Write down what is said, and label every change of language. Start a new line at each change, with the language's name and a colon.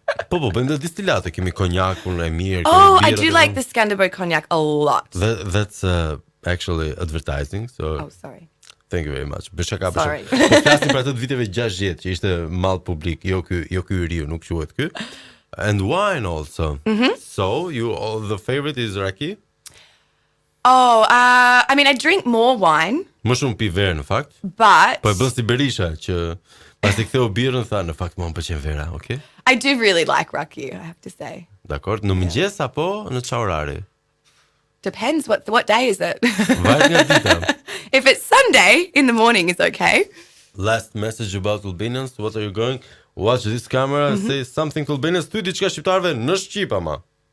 Albanian: Po, bëjmë dhe distilate, kemi konjakun e mirë,
English: Oh,
Albanian: kemi
English: I do like the Skanderborg cognac a lot. That's actually advertising, so Oh, sorry. thank you very much. Bëshaka Sorry.
Albanian: Po flasim për ato të viteve 60 që ishte mall publik, jo ky i riu, nuk quhet ky.
English: And wine also. So, the favorite is Raki? Oh, I mean, I drink more wine,
Albanian: Më shumë pi verë në fakt.
English: but
Albanian: Po e bën si Berisha që pasi ktheu birrën tha në fakt më pëlqen vera, okay?
English: I do really like raki, I have to say.
Albanian: Dakor, në mëngjes apo në çfarë orari?
English: Depends what day is it.
Albanian: Varet nga dita.
English: If it's Sunday, in the morning is okay. Last message about Albanians. What are you going? Watch this camera and say something to Albanians.
Albanian: Thuaj diçka shqiptarëve në Shqip ama.